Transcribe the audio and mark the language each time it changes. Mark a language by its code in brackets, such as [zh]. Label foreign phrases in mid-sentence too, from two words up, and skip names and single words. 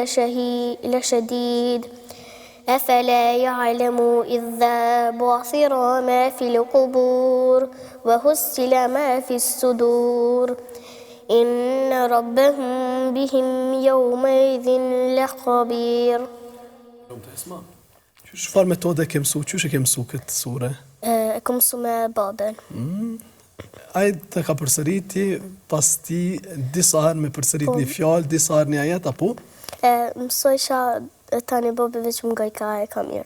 [ar] لشديد أفلا يعلم إذا بعثر ما في القبور وحصل ما في الصدور إن ربهم بهم يومئذ لخبير. [sq] Çfarë metode ke mësu? Çysh e ke mësu këtë sure? Kam mësu me babën. Ai të ka përsëriti pas ti disa herë me përsërit një fjalë, disa herë një ajet apo? Mësojsha tani babë veç më gajka e ka mirë.